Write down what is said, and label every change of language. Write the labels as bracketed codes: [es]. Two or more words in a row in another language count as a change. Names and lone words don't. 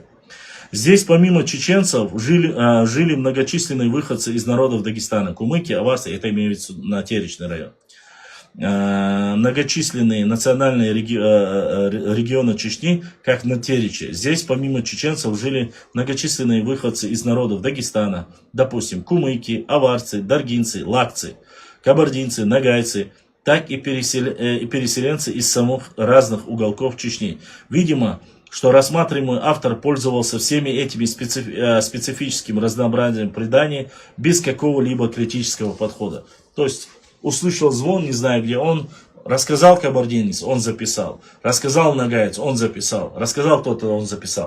[ru] Здесь помимо чеченцев жили многочисленные выходцы из народов Дагестана, Кумыки, Аварса, это имеется на Теречный район. многочисленные национальные регионы Чечни, как на Теречи. Здесь помимо чеченцев жили многочисленные выходцы из народов Дагестана, допустим, кумыки, аварцы, даргинцы, лакцы, кабардинцы, нагайцы, так и переселенцы из самых разных уголков Чечни. Видимо, что рассматриваемый автор пользовался всеми этими специфическим разнообразием преданий без какого-либо критического подхода. То есть услышал звон, не знаю где, он рассказал кабардинец, он записал, рассказал нагаец, он записал, рассказал кто-то, он записал.